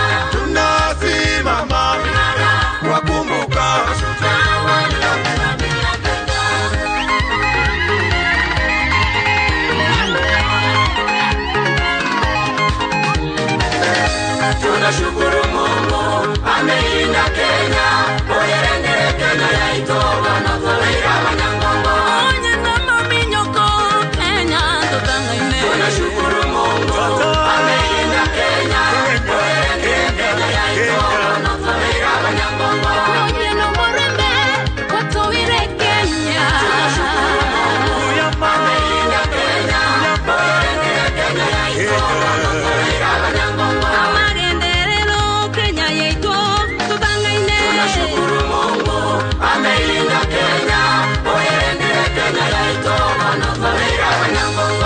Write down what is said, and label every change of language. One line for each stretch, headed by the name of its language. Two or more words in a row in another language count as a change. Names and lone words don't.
Swahili: Tunasimama wakumbuka mashujaa waliopigania Kenya. Tunashukuru Mungu ameilinda Kenya,
Gusii: oyerendere Kenya yaitoba na tolera banyangongo. Onye mama minyoko Kenya totangaine.
Swahili: Tunashukuru Mungu ameilinda Kenya,
Gusii: oyerendere Kenya yaitoba na tolera banyangongo. Onye no morembe watowire Kenya.
Swahili: Tunashukuru Mungu ameilinda Kenya,
Gusii: oyerendere Kenya yaitoba na tolera banyangongo.
Swahili: Tunashukuru Mungu ameilinda Kenya,
Gusii: oyerendere Kenya yaitoba na tolera banyangongo.